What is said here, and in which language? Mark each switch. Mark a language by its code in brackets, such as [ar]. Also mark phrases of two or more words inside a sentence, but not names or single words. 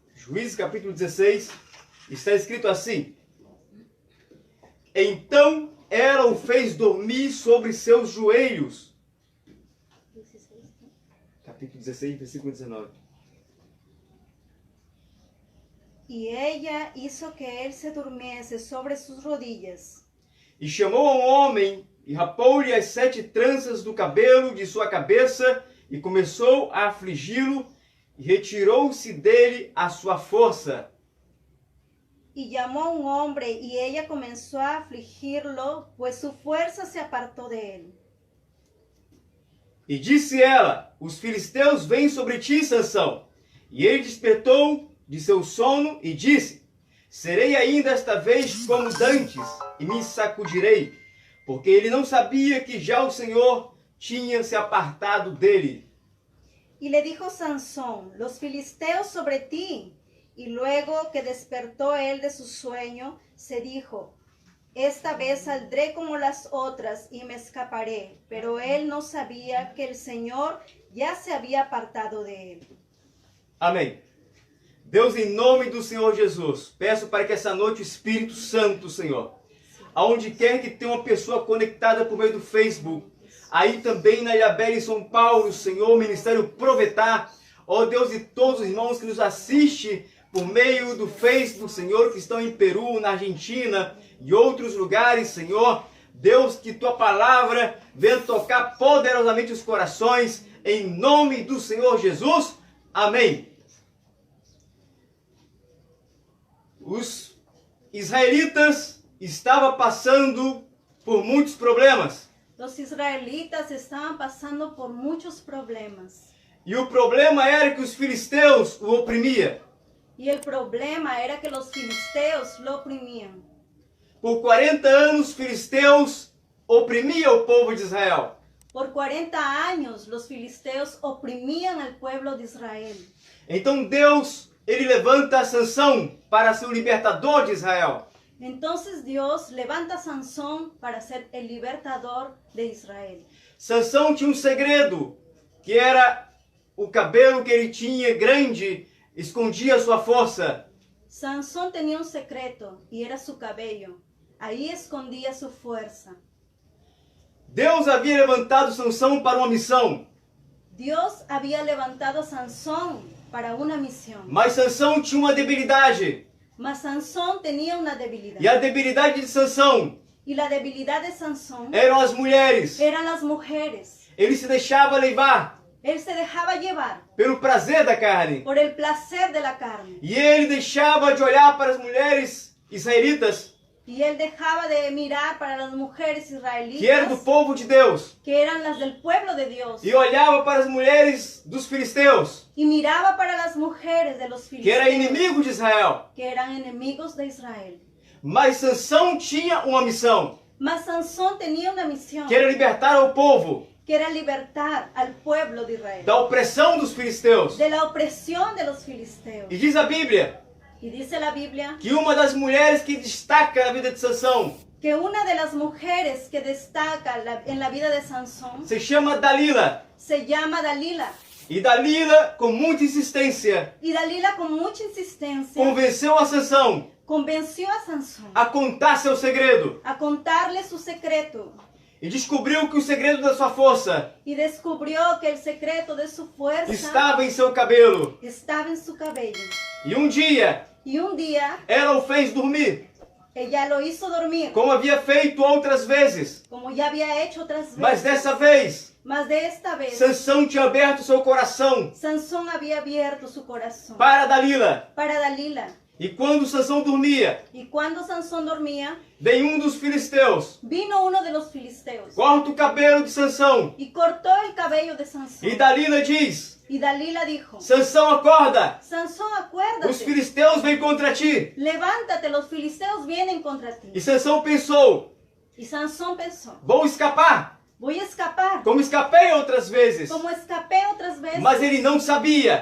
[pt] Juízes capítulo 16, está escrito assim: Então ela o fez dormir sobre seus joelhos. Capítulo 16, versículo 19. [es] Y ella hizo que él se durmiese sobre sus rodillas. [pt] E chamou a um homem, e rapou-lhe as 7 tranças do cabelo de sua cabeça, e começou a afligi-lo, e retirou-se dele a sua força. [es] Y llamó a un hombre, y ella comenzó a afligirlo, pues su fuerza se apartó de él. [pt] E disse ela: Os filisteus vêm sobre ti, Sansão. E ele despertou de seu sono e disse: Serei ainda esta vez como dantes, e me sacudirei, porque ele não sabia que já o Senhor tinha se apartado dele. [es] Y le dijo Sansón: Los filisteos sobre ti. Y luego que despertó él de su sueño, se dijo: Esta vez saldré como las otras y me escaparé. Pero él no sabía que el Señor ya se había apartado de él. [pt] Amém. Deus, em nome do Senhor Jesus, peço para que essa noite o Espírito Santo, Senhor, aonde quer que tenha uma pessoa conectada por meio do Facebook, aí também na Ilhabela, em São Paulo, Senhor, Ministério Provetar, ó Deus, e todos os irmãos que nos assistem por meio do Facebook, Senhor, que estão em Peru, na Argentina e outros lugares, Senhor, Deus, que Tua Palavra venha tocar poderosamente os corações, em nome do Senhor Jesus. Amém. Os israelitas estavam passando por muitos problemas. [es] Los israelitas estaban pasando por muchos problemas. [pt] E o problema era que os filisteus o oprimiam. [es] Y el problema era que los filisteos lo oprimían. [pt] Por 40 anos, os filisteus oprimiam o povo de Israel. [es] Por 40 años los filisteos oprimían al pueblo de Israel. [pt] Então Deus, ele levanta Sansão para ser o libertador de Israel. [es] Entonces Dios levanta a Sansón para ser el libertador de Israel. [pt] Sansão tinha um segredo, que era o cabelo que ele tinha grande, escondia a sua força. [es] Sansón tenía un secreto y era su cabello. Ahí escondía su fuerza. [pt] Deus havia levantado Sansão para uma missão. [es] Dios había levantado a Sansón para una misión. [pt] Mas Sansão tinha uma debilidade. [es] Mas Sansón tenía una debilidad. [pt] E a debilidade de Sansão [es] Y la debilidad de Sansón [pt] eram as mulheres. [es] eran las mujeres. [pt] Ele se deixava levar [es] Él se dejaba llevar [pt] pelo prazer da carne. [es] por el placer de la carne. [pt] E ele deixava de olhar para as mulheres israelitas, [es] Y él dejaba de mirar para las mujeres [pt] que eram do [es] israelitas, [pt] povo de Deus, [es] que eran las del pueblo de Dios. [pt] e olhava para as mulheres dos filisteus, [es] Y miraba para las mujeres de los [pt] que era [es] filisteos, [pt] inimigo de Israel. [es] que eran enemigos de Israel. [pt] Mas Sansão tinha uma missão, [es] Mas Sansón tenía una misión, [pt] que era libertar ao povo [es] que era libertar al pueblo de Israel [pt] da opressão dos filisteus. [es] de la opresión de los filisteos. [pt] E diz a Bíblia [es] Y dice la Biblia [pt] que uma das mulheres que destaca na vida de Sansão [es] que una de las mujeres que destaca en la vida de Sansón [pt] se chama Dalila. [es] se llama Dalila. [pt] E Dalila, com muita insistência, [es] Y Dalila con mucha insistencia [pt] convenceu a Sansão [es] convenció a Sansón [pt] a contar seu segredo. [es] a contarle su secreto. [pt] E descobriu que o segredo da sua força [es] Y descubrió que el secreto de su fuerza [pt] estava em seu cabelo. [es] estaba en su cabello. [pt] E um dia, [es] Y un día [pt] ela o fez dormir, [es] ella lo hizo dormir, [pt] como havia feito outras vezes. [es] como ya había hecho otras [pt] Mas [es] veces. [pt] dessa vez, [es] Mas de esta vez, [pt] Sansão tinha aberto seu coração [es] Sansón había abierto su corazón [pt] para Dalila. [es] para Dalila. [pt] E quando Sansão dormia, [es] Y cuando Sansón dormía, [pt] vem dos filisteus, [es] vino uno de los filisteos [pt] corta o cabelo de Sansão. [es] y cortó el cabello de Sansón. [pt] E Dalila diz: [es] Y Dalila dijo: [pt] Sansão, acorda! [es] Sansón, [pt] Os [es] acuérdate, [pt] filisteus vêm contra ti. [es] levántate, los filisteos vienen contra ti. [pt] E Sansão pensou: [es] Y Sansón pensó: [pt] vou escapar, [es] voy a escapar, [pt] como escapei outras vezes. [es] como escapé otras veces. [pt] Mas ele não sabia